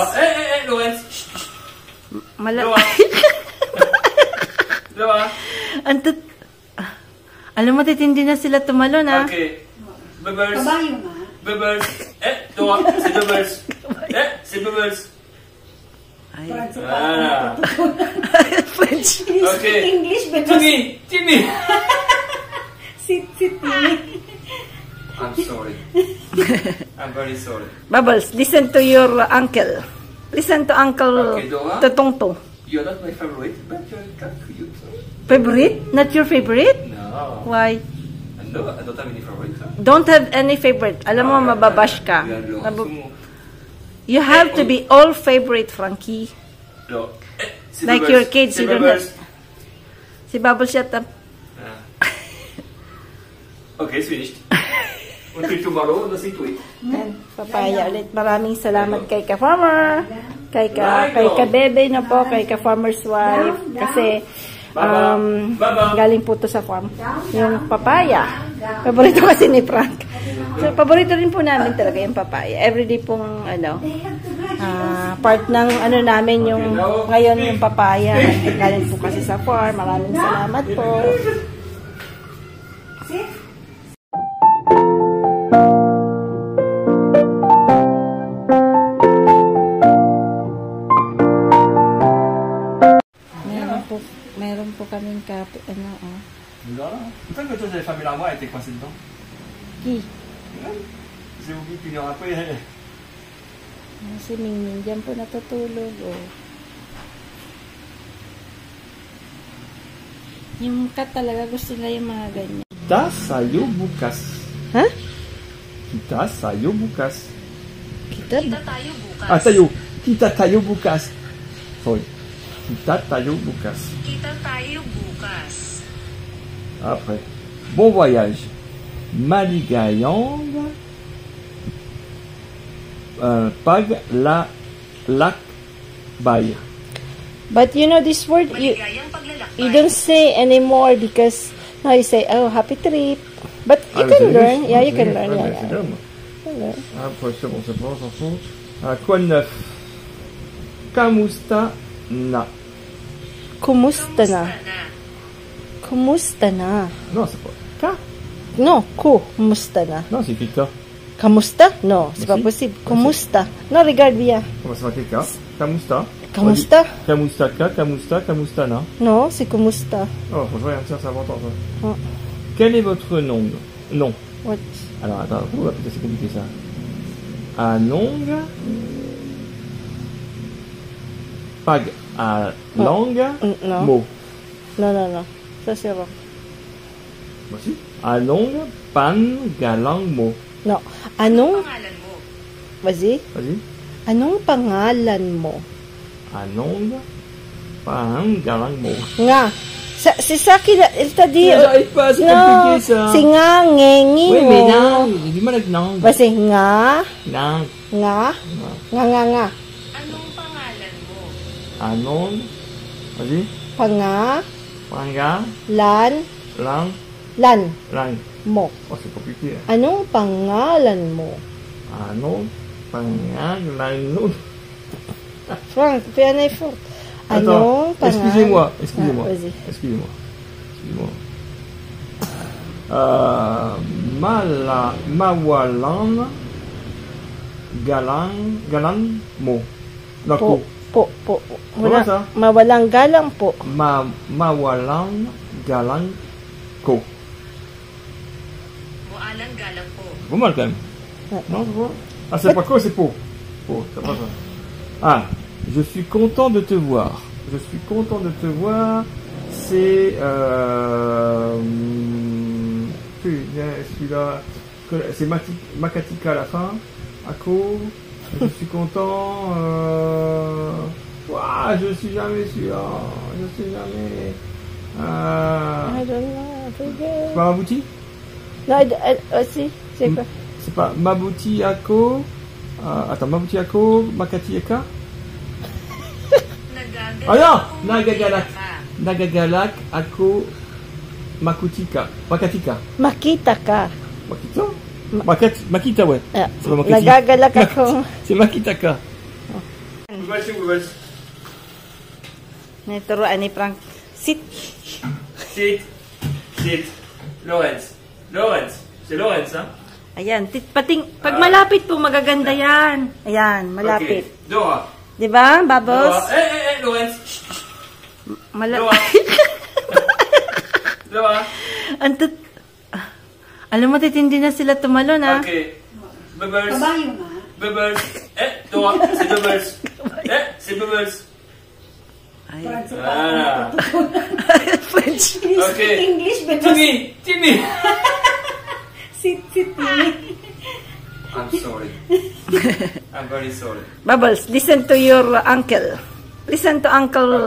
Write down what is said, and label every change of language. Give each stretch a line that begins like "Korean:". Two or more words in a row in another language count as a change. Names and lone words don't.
Filipino: Lawrence. Dora. Alam mo, titindi na sila tumalon, ha? Okay. Bubbles. Kabayo nga. Bubbles. Dora. Si Bubbles. Si Bubbles. Ay.
English: French. Okay. English, but Timmy. sit, Timmy. I'm sorry. I'm very sorry. Bubbles, listen to your uncle. Listen to Uncle Okay, Dora. Totongto. You're not my favorite, but you're cute. Favorite? Not your favorite? No. Why? No, I don't have any favorite. Don't have any favorite.
Filipino: Alam mo, mababash ka.
English: You have to be all favorite, Frankie. No. Like your kids, you don't have. Si Bubbles shut up. Okay, it's finished. Until tomorrow, let's see to it.
Filipino: Papaya ulit. Maraming salamat kay ka-farmer. Kay ka-bebe na po. Kay ka-farmer's wife. Kasi galing po to sa farm. Yung papaya. Paborito kasi ni Frank. So, paborito rin po namin talaga yung papaya. Everyday pong part ng namin yung ngayon yung papaya. Galing po kasi sa farm. Maraming salamat po. Meron po kaming kape,
French: Voilà. Pourquoi que toi j'avais fermé l'armoire et t'es coincé dedans? Qui? J'ai oublié qu'une heure après.
Filipino: Si Mingming dyan po natutulog. Yung cat talaga gusto nila yung mga ganyan. Kita sayo bukas. Ha? Kita sayo bukas. Kita tayo bukas. Tayo. Kita tayo bukas. Sorry. Kita tayo bukas. Kita tayo bukas.
French: Après. Bon voyage.
Filipino: Maligayang. Pag la lak bay.
English: But you know this word, you don't say anymore because now you say, oh, happy trip. But you can learn. Yeah, you can learn.
French: Après, c'est bon, attention. Quoi de neuf?
Filipino: Kamusta na. Kumusta na? Kumusta na?
French: Non, c'est pas.
Filipino: Ka? No, kumusta na?
French: Non, c'est écrit ka.
Filipino: Kamusta? No,
French: c'est pas possible. Kumusta? No, regarde bien. Comment ça s'appelle ka? Kamusta?
Filipino: Kamusta? Kamusta ka, kamusta na.
French: No, c'est kumusta. Oh, franchement, tiens, c'est important ça. Oh. Quel est votre nom? Non.
English: What?
French: Alors, attends, putain, c'est compliqué ça.
Filipino: Anong. Pag. Lang. No. Mo. No.
French: Ça c'est wrong. Voici.
Filipino: Anong pangalan mo. No. Anong? Pangalan mo.
French: Vas-y.
Filipino: Anong pangalan mo? Anong pangalan mo. Nga.
French: C'est ça qu'il t'a dit. J'arrive pas, c'est compliqué ça. C'est nga, ngengi Oui,
Filipino: mo.
French: mais non, du mal avec non. Vas-y,
Filipino: nga.
French: Non.
Filipino: Nga. Nga. Anong pangalan mo? Anong.
French: Vas-y.
Filipino: Panga. Lan. Mo.
French: Oh, c'est compliqué.
Filipino: Anong pangalan mo? Anong pangalan mo.
French: Frank, fais un effort.
Filipino: Anong pangalan?
French: Excusez-moi. Vas-y. Excusez-moi.
Filipino: Mawalan galang mo. Nako. Po. Wala sa? Mawalang galang po. Mawalang galang ko. Mualang galang po.
French: Pas mal quand même. Non, je vois. Ah, c'est pas quoi, c'est po.
Filipino: Po,
French: c'est pas ça. Ah, je suis content de te voir. C'est celui-là. C'est Makatika à la fin. Ako. Je suis content. Ouah, je suis jamais sûr.
English: I don't know.
French: C'est pas Mabouti? Non, si, c'est quoi? C'est pas
Filipino: Mabouti Ako.
French: Attends,
Filipino: mabuti ako, makati ka? Nagagalak Ano? kung Nagagalak. makita ka. Nagagalak ako, makutika. Makatika. Makita ka. Makita? Makita,
French: ouais. Ah, C'est pas makiti.
Filipino: nagagalak ako.
French: C'est
Filipino: makita ka.
French: Reverse.
Filipino: Naturoan ni Frank. Sit. Sit. Lawrence.
French: C'est Lawrence, hein?
Filipino: Ayan. Pag malapit po, magaganda yan. Ayan, malapit. Okay. Dora. Diba, Bubbles? Lawrence. Malapit. Dora. Alam mo, titindi na sila tumalon, ha? Okay. Bubbles. Kabayo nga. Bubbles.
French: Dora. C'est Bubbles. C'est Bubbles.
Filipino: Ay. Ah.
English: French. Okay. English, but Timmy. sit, Timmy. I'm sorry. I'm very sorry. Bubbles, listen to your uncle. Listen to Uncle